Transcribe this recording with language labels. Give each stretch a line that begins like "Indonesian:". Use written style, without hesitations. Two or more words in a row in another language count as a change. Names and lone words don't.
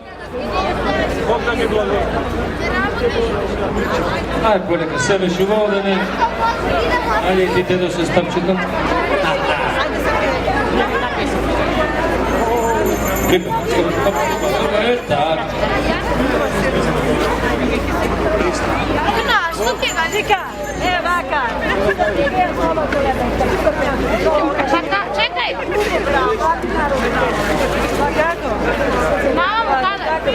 Macedonian: Ај, полека, себе шубаво да не... Ајде ти дедо со стапчето. Так. Što ti ga vika? Vaka. Čekaj. Mamo, kada?